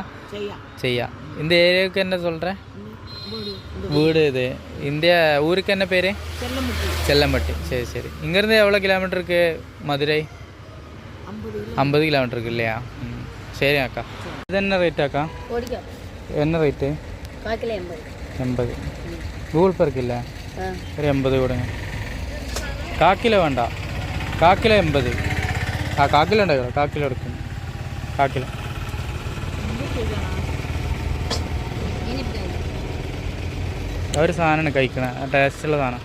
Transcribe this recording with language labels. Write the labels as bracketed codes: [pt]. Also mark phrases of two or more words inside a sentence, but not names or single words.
[ta] செய்யா. இந்த ஏரியாவுக்கு என்ன சொல்கிறேன்? வீடு இது. இந்த ஊருக்கு என்ன பேர்? செல்லம்பட்டி. சரி சரி. இங்கேருந்து எவ்வளோ கிலோமீட்டருக்கு மதுரை? 50 கிலோமீட்டருக்கு இல்லையா? சரி அக்கா. இது என்ன ரேட்டு அக்கா? என்ன ரேட்டு? 80. [ml] ഗൂഗിൾ പേ ഇല്ല? ഒരു 80 കൊടുങ്ങ. കാക്കിലോ വേണ്ട, കാക്കിലോ 80. കാക്കിലോ ഉണ്ടായോ? കാക്കിലോ എടുക്കും. കാക്കിലോ ഒരു സാധനമാണ് കഴിക്കണ, ടേസ്റ്റുള്ള സാധനം.